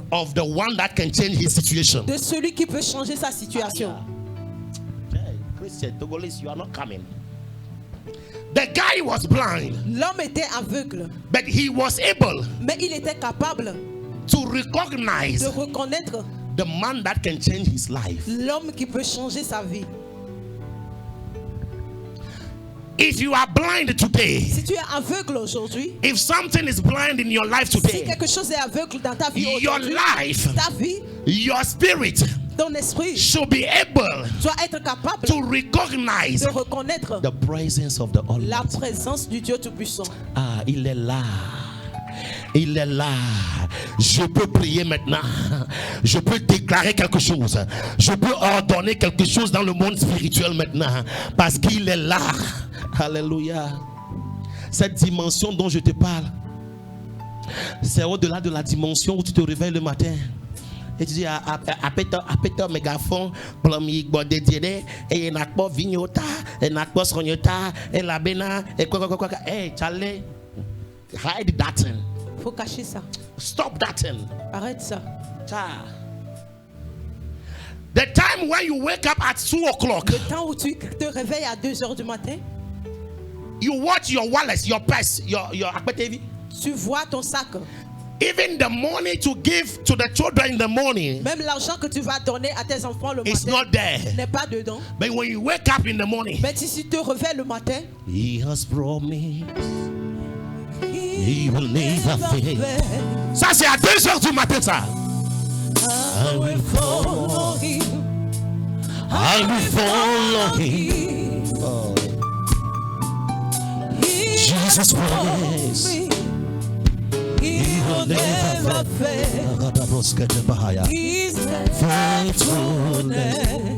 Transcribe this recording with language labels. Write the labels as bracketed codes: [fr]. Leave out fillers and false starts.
[en] of the one that can change his situation. [fr] De celui qui peut changer sa situation. [en] Hey, Christian, Togolese, you are not coming. The guy was blind. [fr] L'homme était aveugle. [en] But he was able. [fr] Mais il était capable. [en] To recognize. [fr] De reconnaître. [en] The man that can change his life. [fr] L'homme qui peut changer sa vie. [en] If you are blind today, [fr] si tu es aveugle aujourd'hui, [en] if something is blind in your life today, [fr] si quelque chose est aveugle dans ta vie [en] your [fr] aujourd'hui, [en] life, [fr] ta vie, [en] your spirit, [fr] ton esprit [en] should be able [fr] doit être capable [en] to recognize [fr] de reconnaître [en] the presence of the [fr] la [en] Almighty. [fr] présence du Dieu Tout-Puissant. Ah, il est là. Il est là. Je peux prier maintenant. Je peux déclarer quelque chose. Je peux ordonner quelque chose dans le monde spirituel maintenant. Parce qu'il est là. Alléluia. Cette dimension dont je te parle, c'est au-delà de la dimension où tu te réveilles le matin. Et tu dis, [ee] apeta mégaphone, plomik bode diede, [fr] et nakpo vignota, et nakpo sronyota, et la bena, et quoi. [en] Hey, Charlie, hide that thing. [fr] Faut cacher ça. [en] Stop that thing. [fr] Arrête ça. [en] The time when you wake up at 2 o'clock, [fr] Le temps où tu te réveilles à 2 heures du matin, [en] you watch your wallet, your purse, your akpetevi. [fr] tu vois ton sac. [en] Even the money to give to the children in the morning, [fr] Même l'argent que tu vas donner à tes enfants le [en] it's [fr] matin [en] not there. [fr] n'est pas dedans. [en] But when you wake up in the morning, [fr] Mais si tu te réveilles le matin, [en] He has promised He will never fail. [fr] Ça c'est à 2 heures du matin ça. [en] I will follow him. I will follow Him. Oh. Jesus promised He will never fail. His faithfulness